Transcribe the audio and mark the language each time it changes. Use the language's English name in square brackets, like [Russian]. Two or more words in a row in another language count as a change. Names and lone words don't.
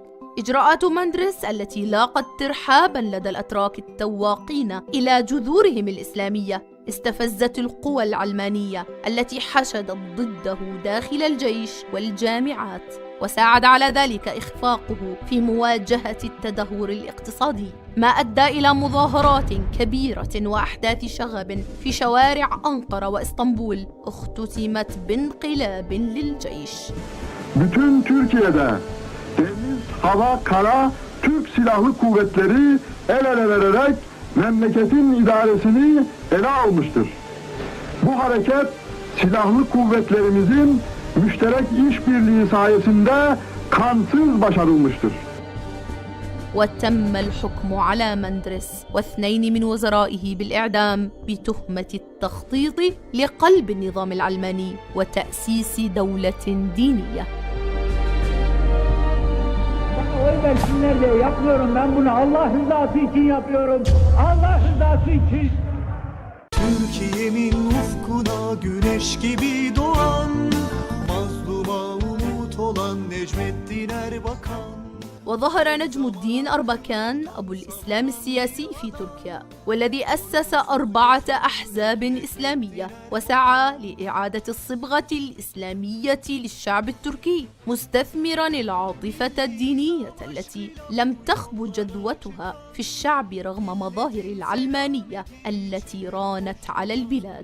[Arabic] إجراءات مندرس التي لاقت ترحاباً لدى الأتراك التواقين إلى جذورهم الإسلامية استفزت القوى العلمانية التي حشدت ضده داخل الجيش والجامعات، وساعد على ذلك إخفاقه في مواجهة التدهور الاقتصادي، ما أدى إلى مظاهرات كبيرة وأحداث شغب في شوارع أنقرة وإسطنبول اختتمت بانقلاب للجيش. [Turkish] Bütün Türkiye'de deniz, hava, kara Türk Silahlı Kuvvetleri el ele vererek memleketin idaresini ele almıştır. Bu hareket silahlı kuvvetlerimizin müşterek işbirliği sayesinde kansız başarılmıştır. [Arabic] وتم الحكم على مندرس واثنين من وزرائه بالإعدام بتهمة التخطيط لقلب النظام العلماني وتأسيس دولة دينية. [Turkish] Oy versinler diye yapmıyorum, ben bunu Allah rızası için yapıyorum. Allah rızası için. Türkiye'min ufkuna güneş gibi doğan, mazluma umut olan Necmettin Erbakan. [Arabic] وظهر نجم الدين أربكان أبو الإسلام السياسي في تركيا، والذي أسس 4 أحزاب إسلامية وسعى لإعادة الصبغة الإسلامية للشعب التركي، مستثمراً العاطفة الدينية التي لم تخب جذوتها في الشعب رغم مظاهر العلمانية التي رانت على البلاد.